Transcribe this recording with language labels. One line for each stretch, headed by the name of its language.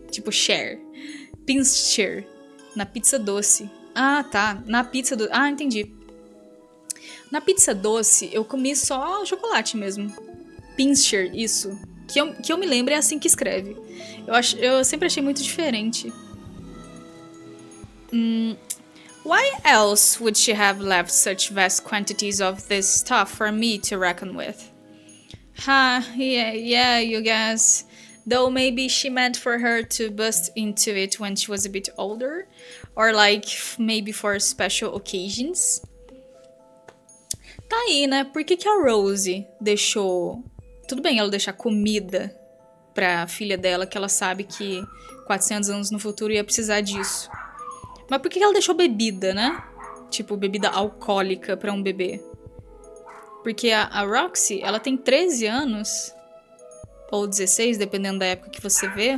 Portuguese: Tipo share. Pincher. Na pizza doce. Tá. Na pizza doce. Entendi. Na pizza doce, eu comi só chocolate mesmo. Pincher, isso. Que eu me lembro é assim que escreve. Eu sempre achei muito diferente.
English: Why else would she have left such vast quantities of this stuff for me to reckon with? Yeah, you guess. Though maybe she meant for her to bust into it when she was a bit older. Or like, maybe for special occasions.
Portuguese: Tá aí, né? Por que a Rosie deixou... Tudo bem ela deixar comida pra filha dela, que ela sabe que 400 anos no futuro ia precisar disso. Mas por que ela deixou bebida, né? Tipo, bebida alcoólica pra um bebê. Porque a ROXY, ela tem 13 anos. Ou 16, dependendo da época que você vê.